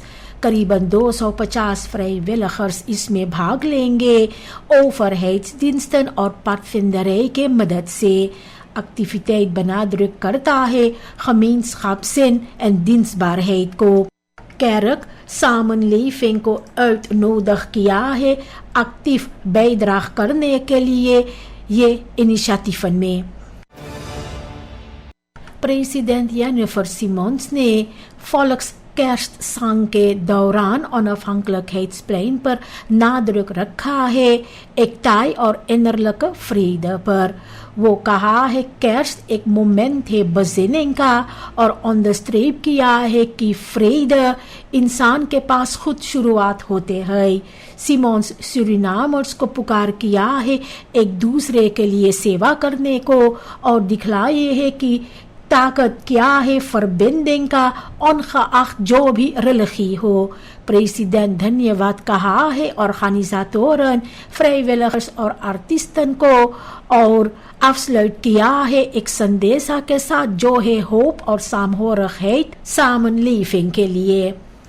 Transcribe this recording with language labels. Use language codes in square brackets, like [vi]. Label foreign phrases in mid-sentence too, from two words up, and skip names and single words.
[hns] करीबन 250 vrijwilligers इसमें भाग लेंगे overheidsdiensten और padvinderij के मदद से। [nl] activiteit benadrukt करता है gemeenschapszin en dienstbaarheid को। kerk samenleving [hns] को uitnodig किया है [nl] actief bijdrage [hns] करने के लिए ये इनिशिएटिवन में। president Jennifer Simons ने volkskerstzang के दौरान onafhankelijkheidsplein पर nadruk रखा है एकताई और [nl] innerlijke vrede [hns] पर। वो कहा है kerst एक मोमेंट है bezinning का और onderstreep किया है कि vrede इंसान के पास खुद शुरुआत होते हैं। सिमोन्स सूरीनामर्स को पुकार किया है एक दूसरे के लिए सेवा करने को और दिखलाए है कि ताकत क्या है verbinding का ongeacht जो भी religie हो। president धन्यवाद कहा है [nl] organisatoren, vrijwilligers [hns] और artiesten को और afsluit किया है एक संदेशा के साथ जो है hoop और [nl] saamhorigheid samenleving [hns] के लिए।